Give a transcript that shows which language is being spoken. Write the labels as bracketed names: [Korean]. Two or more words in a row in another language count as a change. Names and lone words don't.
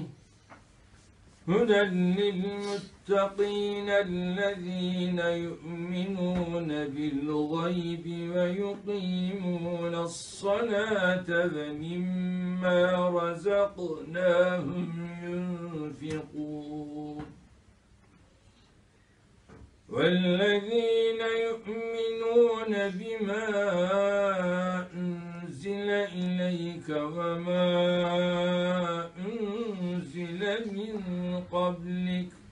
[Arabic] هدى للمتقين الذين يؤمنون بالغيب ويقيمون الصلاة ومما رزقناهم ينفقون. وَالَّذِينَ يُؤْمِنُونَ بِمَا أُنْزِلَ إِلَيْكَ وَمَا أُنْزِلَ مِنْ قَبْلِكَ